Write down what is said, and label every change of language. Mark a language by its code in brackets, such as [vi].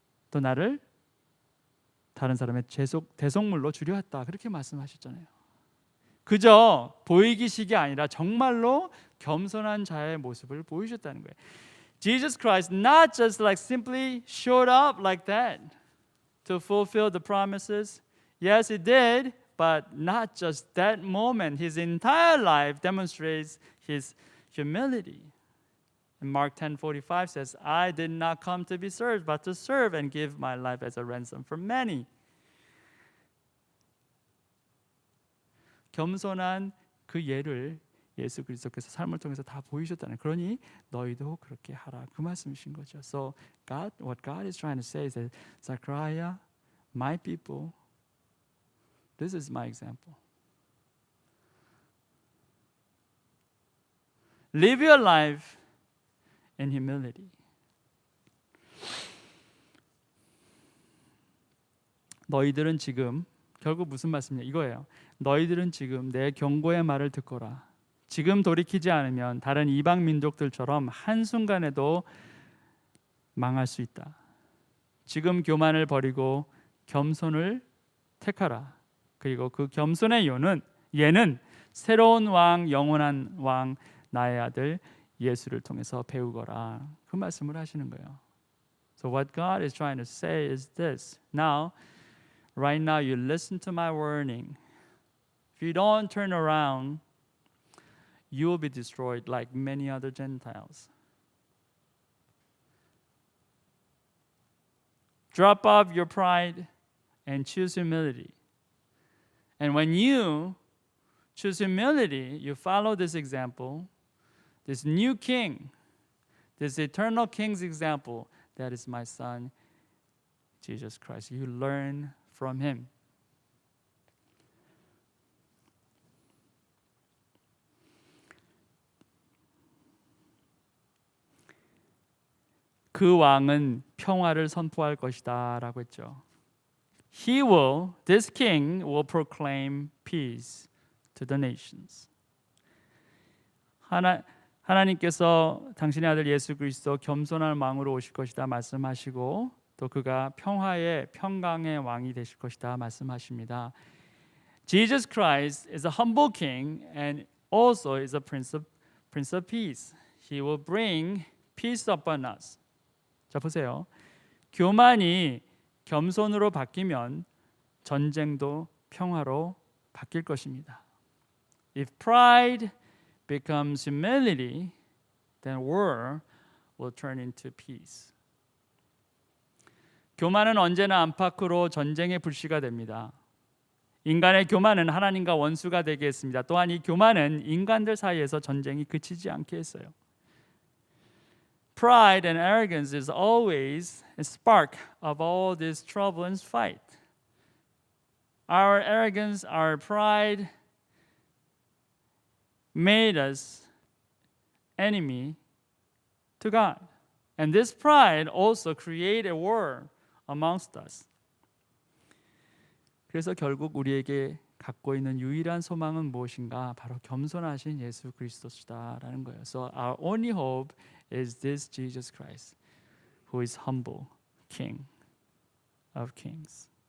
[ko] 또 나를 다른 사람의 대속물로 주려왔다 그렇게 말씀하셨잖아요. 그저 보이기식이 아니라 정말로 겸손한 자의 모습을 보이셨다는 거예요. [en] Jesus Christ not just like simply showed up like that to fulfill the promises. Yes, he did, but not just that moment. His entire life demonstrates his humility. And Mark 10:45 says, I did not come to be served, but to serve and give my life as a ransom for many. [ko] 겸손한 그 예를 예수 그리스도께서 삶을 통해서 다 보이셨다는. 그러니 너희도 그렇게 하라 그 말씀이신 거죠. [en] So what God is trying to say is that Zechariah, my people, this is my example. Live your life in humility. [ko] 너희들은 지금 결국 무슨 말씀이냐 이거예요. 너희들은 지금 내 경고의 말을 듣거라. 지금 돌이키지 않으면 다른 이방 민족들처럼 한순간에도 망할 수 있다. 지금 교만을 버리고 겸손을 택하라. 그리고 그 겸손의 예는 새로운 왕, 영원한 왕, 나의 아들 예수를 통해서 배우거라. 그 말씀을 하시는 거예요. [en] So what God is trying to say is this. Right now you listen to my warning. If you don't turn around, you will be destroyed like many other Gentiles. Drop off your pride and choose humility. And when you choose humility, you follow this example, this new king, this eternal king's example, that is my son, Jesus Christ. You learn from him. [ko] 그 왕은 평화를 선포할 것이다 라고 했죠. [en] This king will proclaim peace to the nations. [ko] 하나님께서 당신의 아들 예수 그리스도 겸손한 왕으로 오실 것이다 말씀하시고 또 그가 평강의 왕이 되실 것이다 말씀하십니다. [en] Jesus Christ is a humble king and also is a prince of peace. He will bring peace upon us. [ko] 자 보세요. 교만이 겸손으로 바뀌면 전쟁도 평화로 바뀔 것입니다. [en] If pride becomes humility, then war will turn into peace. [ko] 교만은 언제나 안팎으로 전쟁의 불씨가 됩니다. 인간의 교만은 하나님과 원수가 되게 했습니다. 또한 이 교만은 인간들 사이에서 전쟁이 그치지 않게 했어요. [en] Pride and arrogance is always a spark of all this trouble and fight. Our arrogance, our pride made us enemy to God. And this pride also created a war amongst us. [ko] 그래서 결국 우리에게 갖고 있는 유일한 소망은 무엇인가? 바로 겸손하신 예수 그리스도시다라는 거예요. [en] So our only hope is this Jesus Christ, who is humble, King of Kings.